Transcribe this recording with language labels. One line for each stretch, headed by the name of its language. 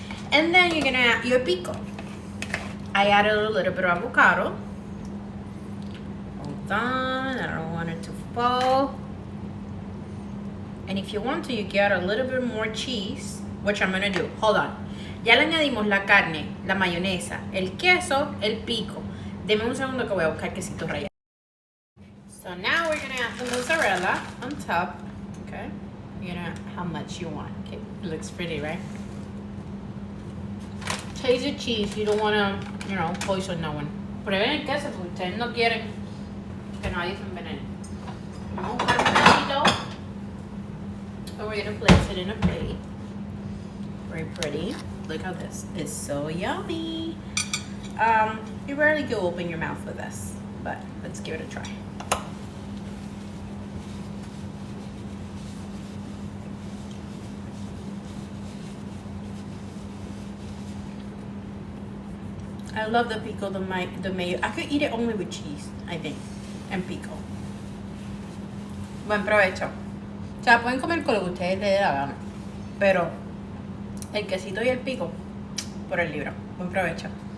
English: And then you're gonna add your pico. I added a little bit of avocado. Hold on, I don't want it to fall. And if you want to, you can add a little bit more cheese, which I'm gonna do. Hold on.
Spanish: Ya le añadimos la carne, la mayonesa, el queso, el pico. Deme un segundo que voy a buscar quesito rallado.
English: So now we're gonna add the mozzarella on top. Okay, you're gonna add how much you want. Okay, it looks pretty, right? Taste the cheese. You don't wanna, poison no one.
Spanish: Prueben el queso porque ustedes no quieren que nadie se envenene. Vamos a buscar un pedacito.
English: So we're gonna place it in a plate. Very pretty. Look how this is so yummy. You rarely go open your mouth with this, but let's give it a try. I love the pico, the mayo. I could eat it only with cheese, I think, and pico.
Spanish: Buen provecho. O sea, pueden comer con lo que ustedes les dé la gana, pero el quesito y el pico por el libro. Buen provecho.